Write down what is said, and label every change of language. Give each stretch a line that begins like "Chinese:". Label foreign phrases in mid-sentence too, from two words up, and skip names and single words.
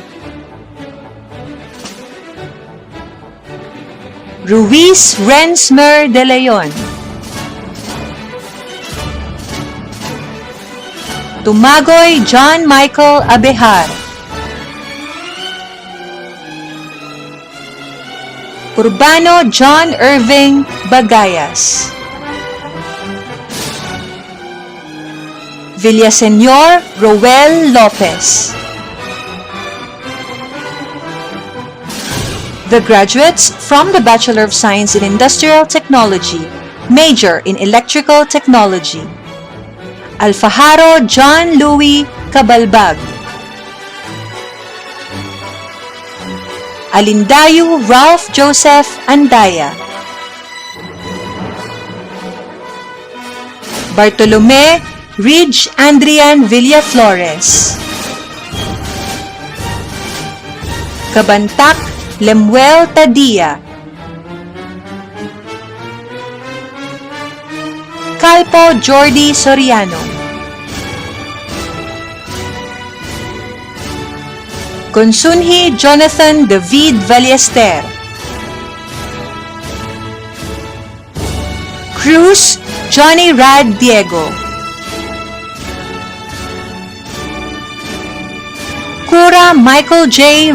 English: Ruiz Rensmer de Leon, Tumagoy John Michael Abejar, Urbano John Irving Bagayas, Villaseñor Roel Lopez. The graduates from the Bachelor of Science in Industrial Technology, major in Electrical Technology: Alfajaro John Louis Cabalbag, Alindayu Ralph Joseph Andaya, Bartolome Ridge Andrian Villaflores, Kabantak Lemuel Tadia, Calpo Jordi Soriano, Consunhi Jonathan David Ballester, Cruz Johnny Rad Diego, Cura Michael J.